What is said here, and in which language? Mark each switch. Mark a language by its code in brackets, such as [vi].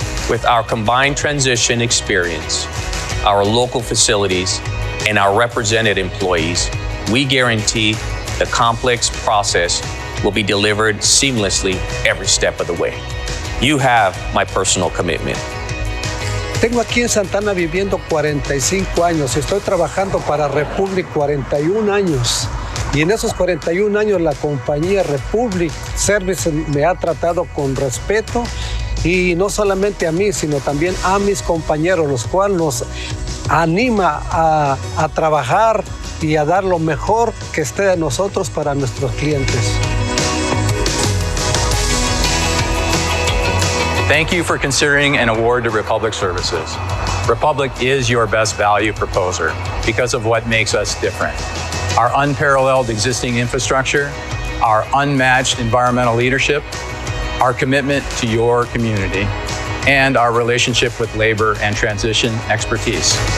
[en] With our combined transition experience, our local facilities, and our represented employees, we guarantee the complex process will be delivered seamlessly every step of the way. You have my personal commitment. [es] Tengo aquí en Santana viviendo 45 años. Estoy trabajando para Republic 41 años. Y en esos 41 años la compañía Republic Service me ha tratado con respeto y no solamente a mí, sino también a mis compañeros, los cuales nos anima a trabajar y a dar lo mejor que esté de nosotros para nuestros clientes. [en] Thank you for considering an award to Republic Services. Republic is your best value proposer because of what makes us different. Our unparalleled existing infrastructure, our unmatched environmental leadership, our commitment to your community, and our relationship with labor and transition expertise.